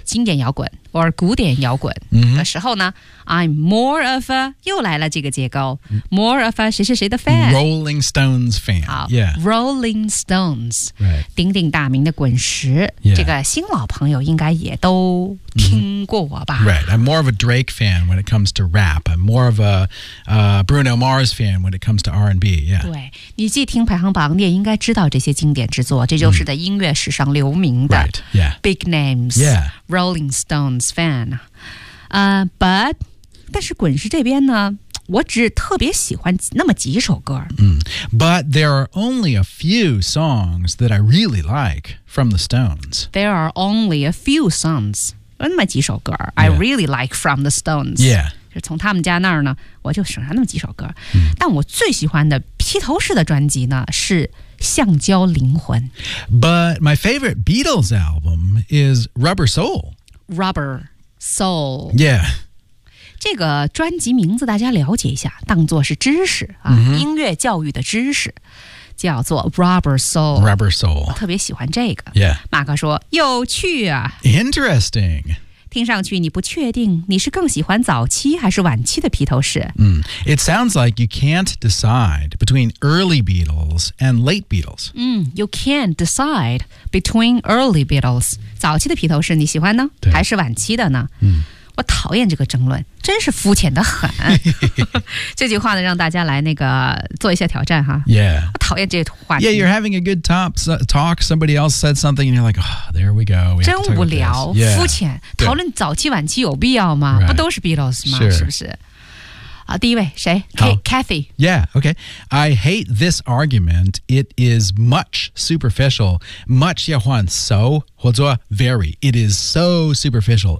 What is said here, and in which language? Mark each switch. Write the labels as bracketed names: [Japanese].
[Chinese] 经典摇滚 or 古典摇滚的时候呢、 mm-hmm. [English] ，I'm more of a [Chinese] 又来了这个结构 [English] ，more of a [Chinese] 谁谁谁的 [English] fan, Rolling Stones fan. [Chinese] 好 [English] ，Yeah, Rolling Stones, right? [Chinese] 鼎鼎大名。的滚石、 [English] yeah. [Chinese] 这个新老朋友应该也都听过吧、 mm-hmm. [English] Right, I'm more of a Drake fan when it comes to rap. I'm more of a、Bruno Mars fan when it comes to R&B、yeah. [Chinese] 对，你既听排行榜你也应该知道这些经典之作，这就是在音乐史上留名的、 [English] right. yeah. Big names、 yeah. [Chinese] Rolling Stones fan、但是滚石这边呢，我只特别喜欢那么几首歌。 [English] But there are only a few songs that I really like from the Stones. There are only a few songs, [Chinese] 那么几首歌、 [English] yeah. I really like from the Stones. Yeah. [Chinese] 就从他们家那儿呢，我就剩下那么几首歌。嗯、但我最喜欢的披头士的专辑呢，是橡胶灵魂。 [English] But my favorite Beatles album is Rubber Soul. Rubber Soul. Yeah. [Chinese] 这个专辑名字大家了解一下，当作是知识、 mm-hmm. 音乐教育的知识，叫做 Rubber Soul。 [English] Rubber Soul， [Chinese] 我特别喜欢这个。 [English] Yeah， [Chinese] 马哥说有趣啊 [English] ，Interesting。 [Chinese] 听上去你不确定你是更喜欢早期还是晚期的披头士。 [English] It sounds like you can't decide between early Beatles and late Beatles. You can't decide between early Beatles， [Chinese] 早期的披头士你喜欢呢，还是晚期的呢？我讨厌这个争论，真是肤浅的很。这句话呢，让大家来那个做一下挑战哈。 [English] Yeah. [Chinese] 我讨厌这个话题。 [English] Yeah, you're having a good talk. Somebody else said something, and you're like, oh, there we go. We [Chinese] 真无聊， [English] yeah. [Chinese] 肤浅。讨论早期晚期有必要吗？ [English] Right. [Chinese] 不都是 Beatles 吗？ [English] Sure. [Chinese] 是不是？啊，第一位谁？Kathy. [English] Yeah. Okay. I hate this argument. It is much superficial. Much [Chinese] 要换 [English] so [Chinese] 或者 [English] very. It is so superficial.